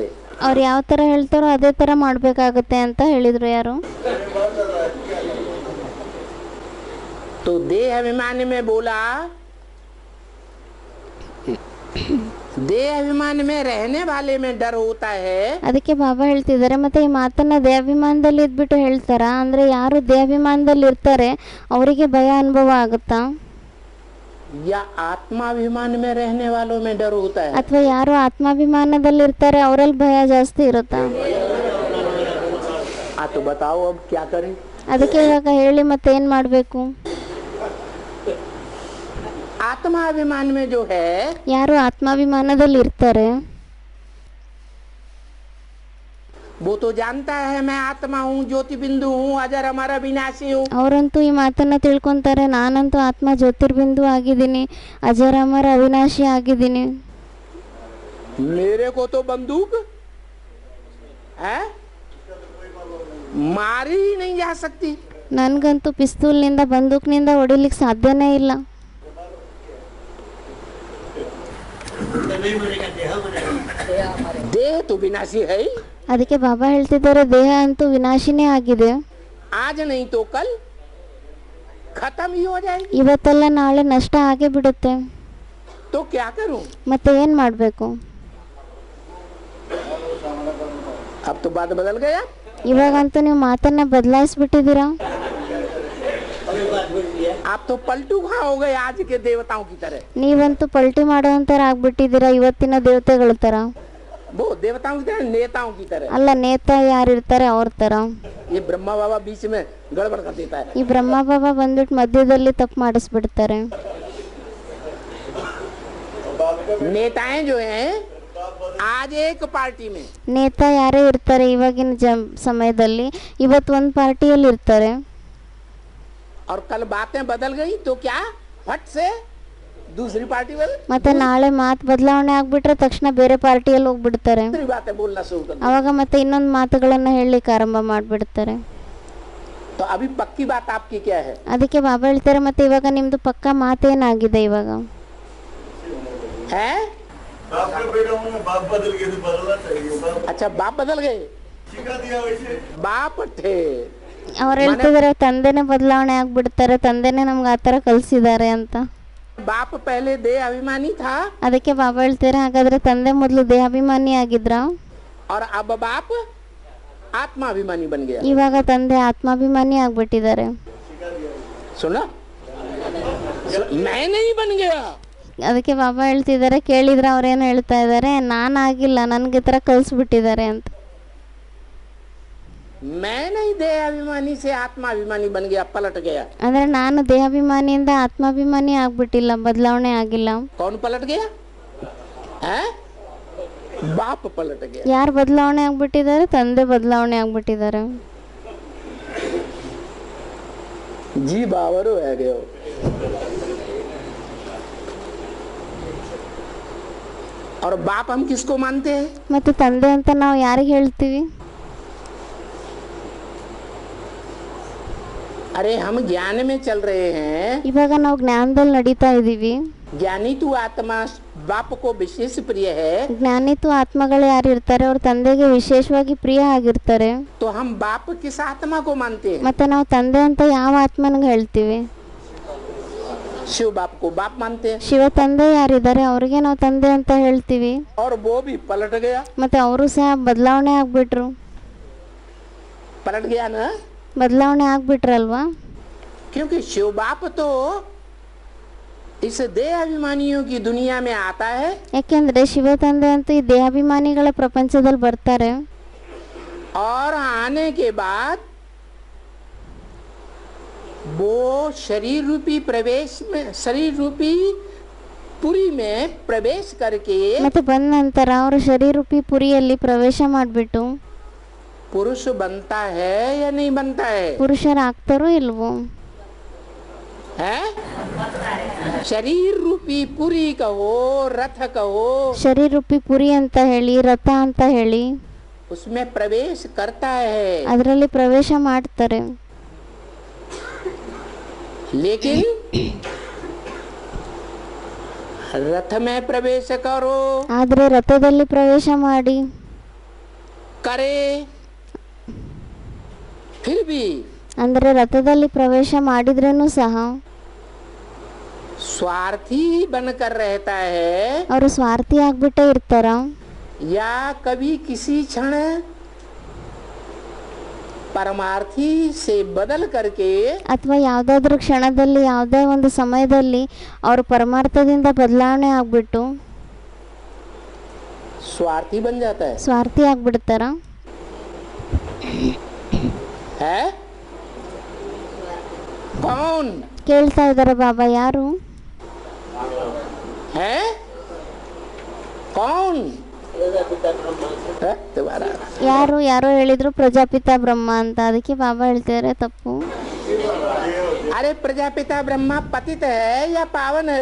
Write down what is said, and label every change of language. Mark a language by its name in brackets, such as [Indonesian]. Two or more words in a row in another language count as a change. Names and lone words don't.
[Kannada] ಅವ್ರು ಯಾವ ಥರ ಹೇಳ್ತಾರೋ ಅದೇ ಥರ ಮಾಡಬೇಕಾಗತ್ತೆ ಅಂತ ಹೇಳಿದರು ಯಾರು. [Hindi] तो देह अभिमान में बोला, देह अभिमान में रहने वाले में डर होता है। [Kannada] ಅದಕ್ಕೆ ಬಾಬಾ ಹೇಳ್ತಿದ್ದಾರೆ, ಮತ್ತೆ ಈ ಮಾತನ್ನ ದೇಹಾಭಿಮಾನದಲ್ಲಿ ಇದ್ಬಿಟ್ಟು ಹೇಳ್ತಾರ, ಅಂದ್ರೆ ಯಾರು ದೇಹಾಭಿಮಾನದಲ್ಲಿ ಇರ್ತಾರೆ ಅವರಿಗೆ ಭಯ ಅನುಭವ ಆಗುತ್ತಾ, [Hindi] या आत्माभिमान में रहने वालों में डर होता है। [Kannada] ಅಥವಾ ಯಾರು ಆತ್ಮಾಭಿಮಾನದಲ್ಲಿ ಇರ್ತಾರೆ ಅವರಲ್ಲಿ ಭಯ ಜಾಸ್ತಿ ಇರುತ್ತಾ. [Hindi] तो बताओ अब क्या करें। [Kannada] ಅದಕ್ಕೆ ಇವಾಗ ಹೇಳಿ ಮತ್ತೆ ಏನು ಮಾಡಬೇಕು. [Hindi] आत्माभिमान में जो है, [Kannada] ಯಾರು ಆತ್ಮಾಭಿಮಾನದಲ್ಲಿ ಇರ್ತಾರೆ [Hindi] वो तो जानता है मैं आत्मा हूँ, ज्योति बिंदु हूँ, अजर अमर अविनाशी हूँ। [Kannada] ಅವರಂತೂ ಈ ಮಾತನ್ನ ತಿಳ್ಕೊಂತಾರೆ, ನಾನಂತೂ ಆತ್ಮ ಜ್ಯೋತಿರ್ಬಿಂದು ಆಗಿದ್ದೀನಿ, ಅಜರಾಮರ ಅವಿನಾಶಿ ಆಗಿದ್ದೀನಿ. [Hindi] मेरे को तो बंदूक है मारी ही नहीं जा सकती. [Kannada] ನನಗಂತೂ ಪಿಸ್ತೂಲ್ನಿಂದ ಬಂದೂಕ್ನಿಂದ ಹೊಡಿಲಿಕ್ಕೆ ಸಾಧ್ಯನೇ ಇಲ್ಲ. [Hindi] देह तो विनाशी है ही. [Kannada] ಅದಕ್ಕೆ ಬಾಬಾ ಹೇಳ್ತಿದ್ದಾರೆ, ದೇಹ ಅಂತೂ ವಿನಾಶಿನೇ ಆಗಿದೆ. [Hindi] आज नहीं तो कल खत्म ही हो जाएगी. [Kannada] ಇವತ್ತಲ್ಲ ನಾಳೆ ನಷ್ಟ ಆಗೇ ಬಿಡುತ್ತೆ. [Hindi] तो क्या करूं? [Kannada] ಮತ್ತೆ ಏನು ಮಾಡಬೇಕು? [Hindi] अब तो बात बदल गया. [Kannada] ಇವಾಗಂತೂ ನೀವು ಮಾತನ್ನ ಬದಲಾಯಿಸ್ಬಿಟ್ಟಿದ್ದೀರಾ. [Hindi] आप तो पलटू खा हो गए आज के देवताओं की तरह. [Kannada] ನೀವಂತೂ ಪಲ್ಟಿ ಮಾಡೋಂಥರ ಆಗ್ಬಿಟ್ಟಿದ್ದೀರಾ ಇವತ್ತಿನ ದೇವತೆಗಳ ಥರ. [Hindi] वो देवताओं की तरह, नेताओं की तरह. [Kannada] ಅಲ್ಲ, ನೇತಾ ಯಾರಿರ್ತಾರೆ ಅವ್ರ ಥರ. [Hindi] ये ब्रह्मा बाबा बीच में गड़बड़ कर देता है. [Kannada] ಈ ಬ್ರಹ್ಮ ಬಾಬಾ ಬಂದ್ಬಿಟ್ಟು ಮಧ್ಯದಲ್ಲಿ ತಪ್ಪು ಮಾಡಿಸ್ಬಿಡ್ತಾರೆ. [Hindi] नेताएं जो हैं आज एक पार्टी में, [Kannada] ನೇತಾ ಯಾರೇ ಇರ್ತಾರೆ ಇವಾಗಿನ ಸಮಯದಲ್ಲಿ, ಇವತ್ತು ಒಂದು ಪಾರ್ಟಿಯಲ್ಲಿ ಇರ್ತಾರೆ. [Hindi] और कल बातें बदल गई तो क्या फट से दूसरी पार्टी में [Kannada] ಮತ್ತೆ ನಾಳೆ ಮಾತು ಬದಲಾವಣೆ ಆಗ್ಬಿಟ್ರೆ ತಕ್ಷಣ ಬೇರೆ ಪಾರ್ಟಿಯಲ್ಲಿ ಹೋಗ್ಬಿಡ್ತಾರೆ. [Hindi] दूसरी बातें बोलना शुरू कर. [Kannada] ಅವಾಗ ಮತ್ತೆ ಇನ್ನೊಂದು ಮಾತುಗಳನ್ನ ಹೇಳಲಿಕ್ಕೆ ಆರಂಭ ಮಾಡಿಬಿಡ್ತಾರೆ. [Hindi] तो अभी पक्की बात आपकी क्या है? [Kannada] ಅದಕ್ಕೆ ಬಾಬಾ ಹೇಳ್ತಾರೆ, ಮತ್ತೆ ಇವಾಗ ನಿಮ್ದು ಪಕ್ಕಾ ಮಾತೇನಾಗಿದೆ ಇವಾಗ? [Hindi] है बाप बदल गए तो बदलना चाहिए. अच्छा, बाप बदल गए. सिखा दिया वैसे. बाप थे. [Kannada] ಅವ್ರು ಹೇಳ್ತಿದ್ದಾರೆ ತಂದೆನೇ ಬದಲಾವಣೆ ಆಗ್ಬಿಡ್ತಾರೆ, ತಂದೆನೇ ನಮ್ಗೆ ಆ ಥರ ಕಲಿಸಿದ್ದಾರೆ ಅಂತ. [Hindi] बाप पहले देह अभिमानी था [Kannada] ಅದಕ್ಕೆ ಬಾಬಾ ಹೇಳ್ತಾರೆ, ಹಾಗಾದ್ರೆ ತಂದೆ ಮೊದಲು ದೇಹಾಭಿಮಾನಿ ಆಗಿದ್ರ, [Hindi] और अब बाप आत्मा अभिमानी बन गया. [Kannada] ಇವಾಗ ತಂದೆ ಆತ್ಮಾಭಿಮಾನಿ ಆಗ್ಬಿಟ್ಟಿದ್ದಾರೆ. [Hindi] सुना? मैं नहीं बन गया. [Kannada] ಅದಕ್ಕೆ ಬಾಬಾ ಹೇಳ್ತಿದ್ದಾರೆ, ಕೇಳಿದ್ರ ಅವ್ರೇನು ಹೇಳ್ತಾ ಇದ್ದಾರೆ, ನಾನಾಗಿಲ್ಲ, ನನಗೆ ಈ ಥರ ಕಲಿಸ್ಬಿಟ್ಟಿದ್ದಾರೆ ಅಂತ. [Hindi] मैं नहीं देह अभिमानी से आत्मा अभिमानी बन गया, पलट गया. [Kannada] ಅಂದ್ರೆ ನಾನು ದೇಹಾಭಿಮಾನಿಯಿಂದ ಆತ್ಮಾಭಿಮಾನಿ ಆಗ್ಬಿಟ್ಟಿಲ್ಲ, ಬದಲಾವಣೆ ಆಗಿಲ್ಲ. [Hindi] कौन पलट गया? है बाप पलट गया. [Kannada] ಯಾರು ಬದಲಾವಣೆ ಆಗ್ಬಿಟ್ಟಿದ್ದಾರೆ? ತಂದೆ ಬದಲಾವಣೆ ಆಗ್ಬಿಟ್ಟಿದ್ದಾರೆ. [Hindi] जी बावरो है गयो. और बाप हम किसको मानते हैं? [Kannada] ಮತ್ತೆ ತಂದೆ ಅಂತ ನಾವು ಯಾರಿಗೆ ಹೇಳ್ತೀವಿ? [Hindi] अरे हम ज्ञान में चल रहे हैं. [Kannada] ಇವಾಗ ನಾವು ಜ್ಞಾನದಲ್ಲಿ ನಡೀತಾ ಇದ್ದೀವಿ. [Hindi] ज्ञानी तू आत्मा बाप को विशेष प्रिय है. [Kannada] ಜ್ಞಾನಿತು ಆತ್ಮಗಳು ಯಾರು ಇರ್ತಾರೆ ಅವ್ರ ತಂದೆಗೆ ವಿಶೇಷವಾಗಿ ಪ್ರಿಯ ಆಗಿರ್ತಾರೆ. [Hindi] तो हम बाप किस आत्मा को मानते हैं? [Kannada] ಮತ್ತೆ ನಾವು ತಂದೆ ಅಂತ ಯಾವ ಆತ್ಮನಿಗೆ ಹೇಳ್ತೀವಿ? [Hindi] शिव बाप को बाप मानते हैं. [Kannada] ಶಿವ ತಂದೆ ಯಾರಿದ್ದಾರೆ ಅವ್ರಿಗೆ ನಾವು ತಂದೆ ಅಂತ ಹೇಳ್ತೀವಿ. [Hindi] और वो भी पलट गया. [Kannada] ಮತ್ತೆ ಅವರು ಸಹ ಬದಲಾವಣೆ ಆಗ್ಬಿಟ್ರು. [Hindi] पलट गया ना? [Kannada] ಬದಲಾವಣೆ ಆಗ್ಬಿಟ್ರಲ್ವಾ? [Hindi] क्योंकि शिव बाप तो इस देह अभिमानियों की दुनिया में आता है. [Kannada] ಯಾಕೆಂದ್ರೆ ಶಿವ ತಂದೆ ಅಂತೂ ಈ ದೇಹಾಭಿಮಾನಿಗಳ ಪ್ರಪಂಚದಲ್ಲಿ ಬರ್ತಾರೆ. [Hindi] और आने के बाद वो शरीर रूपी प्रवेश में, शरीर रूपी पुरी में प्रवेश करके [Kannada] ಮತ್ತೆ ಬಂದ ನಂತರ ಅವರು ಶರೀರೂಪಿ ಪುರಿಯಲ್ಲಿ ಪ್ರವೇಶ ಮಾಡಿಬಿಟ್ಟು [Hindi] पुरुष बनता है या नहीं बनता है? [Kannada] ಪುರುಷರಾಗ್ತಾರೋ ಇಲ್ವೋ? [Hindi] है? शरीर रूपी पुरी कहो, रथ कहो, [Kannada] ಶರೀರೂಪಿ ಪುರಿ ಅಂತ ಹೇಳಿ, ರಥ ಅಂತ ಹೇಳಿ [Hindi] उसमें प्रवेश करता है. [Kannada] ಅದರಲ್ಲಿ ಪ್ರವೇಶ ಮಾಡ್ತಾರೆ. [Hindi] लेकिन रथ में प्रवेश करो, [Kannada] ಆದ್ರೆ ರಥದಲ್ಲಿ ಪ್ರವೇಶ ಮಾಡಿ [Hindi] करे, फिर भी [Kannada] ಅಂದ್ರೆ ರಥದಲ್ಲಿ ಪ್ರವೇಶ ಮಾಡಿದ್ರೇನು ಸಹ [Hindi] स्वार्थी बनकर रहता है. [Kannada] ಅವರು ಸ್ವಾರ್ಥಿ ಆಗ್ಬಿಟ್ಟೇ ಇರ್ತಾರ, [Hindi] या कभी किसी क्षण परमार्थी से बदल करके [Kannada] ಅಥವಾ ಯಾವುದಾದ್ರೂ ಕ್ಷಣದಲ್ಲಿ ಯಾವುದೇ ಒಂದು ಸಮಯದಲ್ಲಿ ಅವರು ಪರಮಾರ್ಥದಿಂದ ಬದಲಾವಣೆ ಆಗ್ಬಿಟ್ಟು [Hindi] स्वार्थी बन जाता है. [Kannada] ಸ್ವಾರ್ಥಿ ಆಗ್ಬಿಡ್ತಾರ. [Hindi] है कौन? [Kannada] ಕೇಳ್ತಾ ಇದ್ದಾರೆ ಬಾಬಾ, ಯಾರು? [Hindi] है कौन? तुम्हारा [Kannada] ಯಾರೋ ಹೇಳಿದ್ರು ಪ್ರಜಾಪಿತ ಬ್ರಹ್ಮ ಅಂತ, ಅದಕ್ಕೆ ಬಾಬಾ ಹೇಳ್ತಿದ್ದಾರೆ ತಪ್ಪು. [Hindi] अरे प्रजापिता ब्रह्मा पतित है या पावन है?